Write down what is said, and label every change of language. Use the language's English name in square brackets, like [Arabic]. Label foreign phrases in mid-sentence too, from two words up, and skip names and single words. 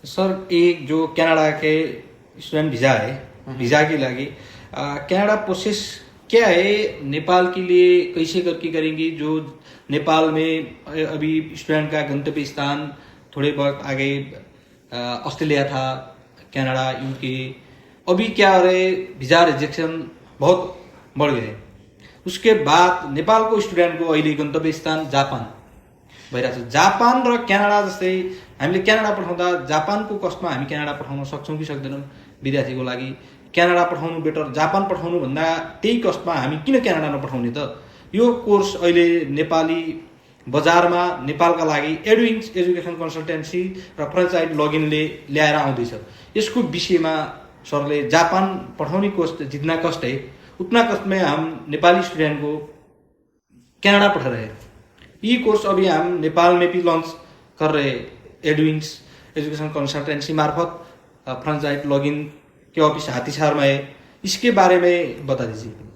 [Hindi] सर, एक जो कनाडा के स्टूडेंट वीजा है, वीजा के लागि कनाडा प्रोसेस क्या है, नेपाल के लिए कैसे करके करेंगे? जो नेपाल में अभी स्टूडेंट का गंतव्य स्थान थोड़े बहुत आगे ऑस्ट्रेलिया था, कनाडा, यूके, अभी क्या हो रहे, वीजा रिजेक्शन बहुत बढ़ गए। [Nepali] उसके बाद नेपालको स्टुडेन्टको अहिले गन्तव्य स्थान जापान भइरहेको छ। जापान र क्यानाडा जस्तै हामीले क्यानाडा पठाउँदा जापानको कस्टमा हामी क्यानाडा पठाउन सक्छौँ कि सक्दैनौँ? विद्यार्थीको लागि क्यानाडा पठाउनु बेटर, जापान पठाउनु भन्दा त्यही कस्टमा हामी किन क्यानाडा नपठाउने त? यो कोर्स अहिले नेपाली बजारमा नेपालका लागि एडुविंग्स एजुकेसन कन्सल्टेन्सी र फ्रेन्चाइज लगिनले ल्याएर आउँदैछ। यसको विषयमा सरले जापान पठाउने कस्ट [Hindi] जितना कष्ट है उतना कष्ट में हम नेपाली स्टूडेंट को कनाडा पढ़ा रहे हैं। ये कोर्स अभी हम नेपाल में भी लॉन्च कर रहे हैं एडुविंग्स एजुकेशन कंसल्टेंसी मार्फत। फ्रेंचाइज लॉगिन के ऑफिस हाथीसार में है, इसके बारे में बता दीजिए।